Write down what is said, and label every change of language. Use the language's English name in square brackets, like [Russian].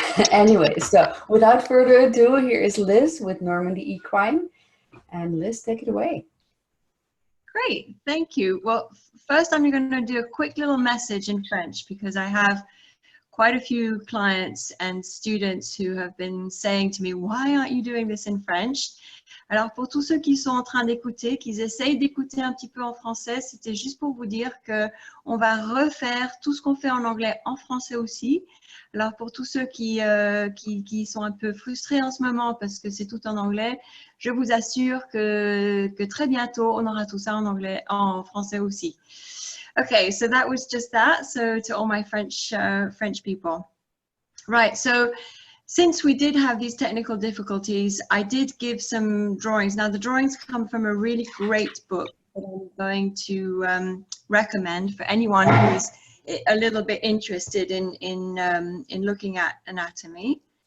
[English] Anyway, so without further ado, here is Liz with Normandy Equine, and Liz, take it away. Great, thank you. Well, first I'm going to do a quick little message in French because I have quite a few clients and students who have been saying to me, why aren't you doing this in French? [French] Alors pour tous ceux qui sont en train d'écouter, qu'ils essayent d'écouter un petit peu en français, c'était juste pour vous dire que on va refaire tout ce qu'on fait en anglais en français aussi. Alors pour tous ceux qui sont un peu frustrés en ce moment parce que c'est tout en anglais, je vous assure que très bientôt on aura tout ça en anglais, en français aussi. [English] Okay, so that was just that. So to all my French people. Right, so since we did have these technical difficulties, I did give some drawings. Now the drawings come from a really great book that I'm going to recommend for anyone who's a little bit interested in looking at anatomy.